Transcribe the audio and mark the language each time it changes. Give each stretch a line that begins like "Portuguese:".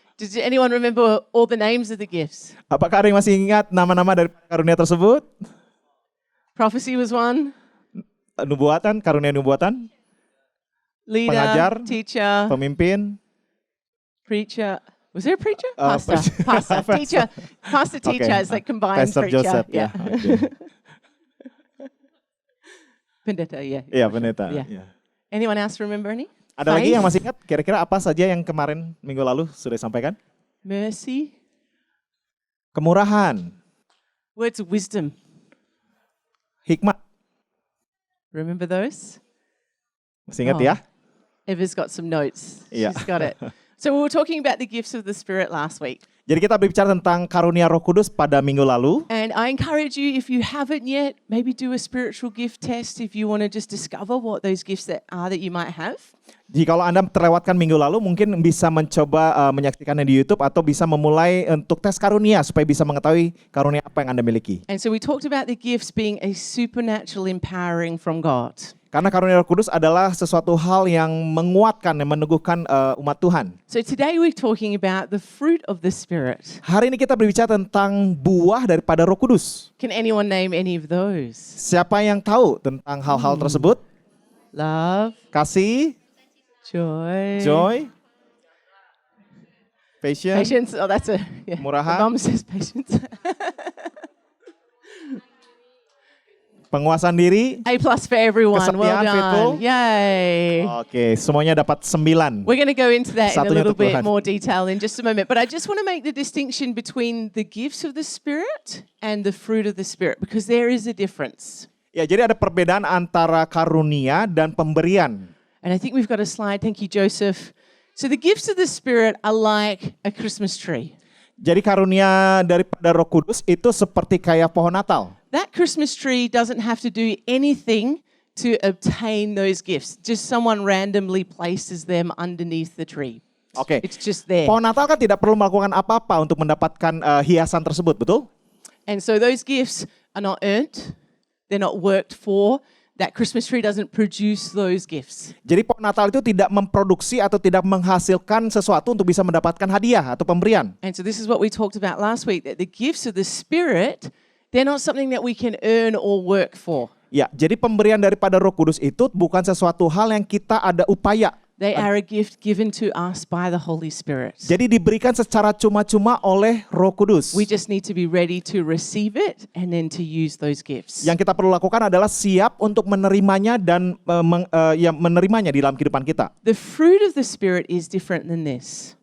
English: Does anyone remember all the names of the gifts?
Indonesian: Apakah ada yang masih ingat nama-nama dari karunia tersebut?
English: Prophecy was one.
Indonesian: Nubuatan, karunia nubuatan,
English: Leader,
Indonesian: pengajar,
English: teacher,
Indonesian: pemimpin,
English: preacher. Was there a preacher? Pastor. Pastor, teacher, pastor, teacher. Okay. It's like combined Pastor preacher. Joseph, ya. Okay.
Indonesian: Pendeta, yeah. Iya, pendeta.
English: Yeah.
Indonesian: Ya.
English: Anyone else remember any?
Indonesian: Ada lagi
English: Faith,
Indonesian: yang masih ingat kira-kira apa saja yang kemarin minggu lalu sudah disampaikan?
English: mercy,
Indonesian: Kemurahan,
English: words of wisdom.
Indonesian: hikmat.
English: Remember those?
Indonesian: Masih ingat Oh. ya?
English: Eva's got some notes. Yeah. She's got it. So we were talking about the gifts of the Spirit last week.
Indonesian: Jadi kita berbicara tentang karunia Roh Kudus pada minggu lalu.
English: And I encourage you, if you haven't yet, maybe do a spiritual gift test if you want to just discover what those gifts that are that you might have.
Indonesian: Jadi kalau Anda terlewatkan minggu lalu, mungkin bisa mencoba menyaksikannya di YouTube atau bisa memulai untuk tes karunia supaya bisa mengetahui karunia apa yang Anda miliki.
English: And so we talked about the gifts being a supernatural empowering from God.
Indonesian: Karena karunia Roh Kudus adalah sesuatu hal yang menguatkan, yang meneguhkan umat Tuhan.
English: So today we're talking about the fruit of the Spirit.
Indonesian: Hari ini kita berbicara tentang buah daripada Roh Kudus.
English: Can anyone name any of those?
Indonesian: Siapa yang tahu tentang hal-hal tersebut?
English: Love,
Indonesian: Kasih,
English: joy, joy, patience, patience. Oh, that's a yeah.
Indonesian: Murahan.
English: The mum says patience.
Indonesian: penguasaan diri.
English: A+ for everyone. Well
Indonesian: Kesetiaan, faithful.
English: done. Yay.
Indonesian: Oke, semuanya dapat 9.
English: We're going to go into that in a
Indonesian: Satunya
English: little
Indonesian: untuk
English: bit
Indonesian: Tuhan.
English: more detail in just a moment. But I just want to make the distinction between the gifts of the Spirit and the fruit of the Spirit, because there is a difference.
Indonesian: Ya, jadi ada perbedaan antara karunia dan pemberian.
English: And I think we've got a slide. Thank you, Joseph. So the gifts of the Spirit are like a Christmas tree.
Indonesian: Jadi karunia daripada Roh Kudus itu seperti kayak pohon Natal.
English: That Christmas tree doesn't have to do anything to obtain those gifts. Just someone randomly places them underneath the tree. Oke. It's just there.
Indonesian: Pohon Natal kan tidak perlu melakukan apa-apa untuk mendapatkan hiasan tersebut, betul?
English: And so those gifts are not earned. They're not worked for. That Christmas tree doesn't produce those gifts.
Indonesian: Jadi pohon Natal itu tidak memproduksi atau tidak menghasilkan sesuatu untuk bisa mendapatkan hadiah atau pemberian.
English: And so this is what we talked about last week, that the gifts of the Spirit, they're not something that we can earn or work for.
Indonesian: Ya, jadi pemberian daripada Roh Kudus itu bukan sesuatu hal yang kita ada upaya.
English: They are a gift given to us by the Holy Spirit.
Indonesian: Jadi diberikan secara cuma-cuma oleh Roh Kudus.
English: We just need to be ready to receive it and then to use those gifts.
Indonesian: Yang kita perlu lakukan adalah siap untuk menerimanya dan menerimanya di dalam kehidupan kita.
English: The fruit of the Spirit is different than this.